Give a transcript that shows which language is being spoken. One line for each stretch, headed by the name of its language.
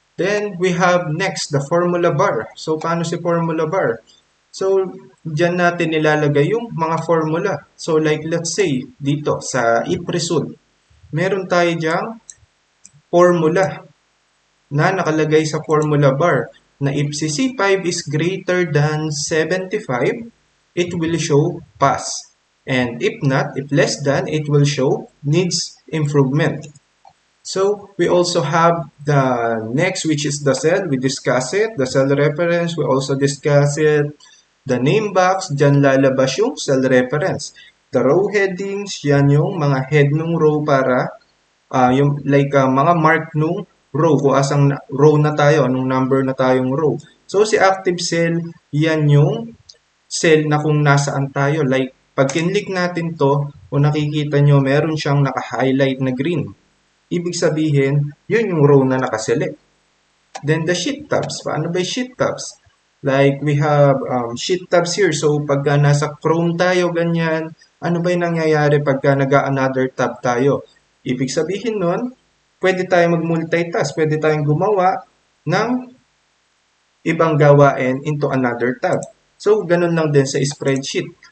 English: Then, we have next, the formula bar.
Filipino: So, paano si formula bar? So, dyan natin nilalagay yung mga formula.
English: So, like, let's say, dito, sa if result,
Filipino: meron tayo dyang formula na nakalagay
English: sa formula bar na if si C5 is greater than 75, it will show pass. And if not, if less than, it will show needs improvement. So, we also have the next, which is the cell. We discuss it. The cell reference, we also discuss it. The name box,
Filipino: dyan lalabas yung
English: cell reference.
Filipino: The row headings, yan yung mga head ng row para yung like mga mark nung row, kung asang row na tayo, anong number na tayong row. So, si active cell, yan yung cell na kung nasaan tayo. Like, pag kinlik natin to, kung nakikita nyo, meron siyang naka-highlight na green. Ibig sabihin, yun yung row na nakaselect.
English: Then, the sheet tabs.
Filipino: Paano ba yung sheet tabs?
English: Like, we have sheet tabs here.
Filipino: So, pagka nasa Chrome tayo, ganyan, ano ba yung nangyayari pagka nag-another tab tayo? Ibig sabihin nun, pwede tayong mag-multitask. Pwede tayong gumawa ng ibang gawain
English: into another tab.
Filipino: So, ganun lang din sa spreadsheet.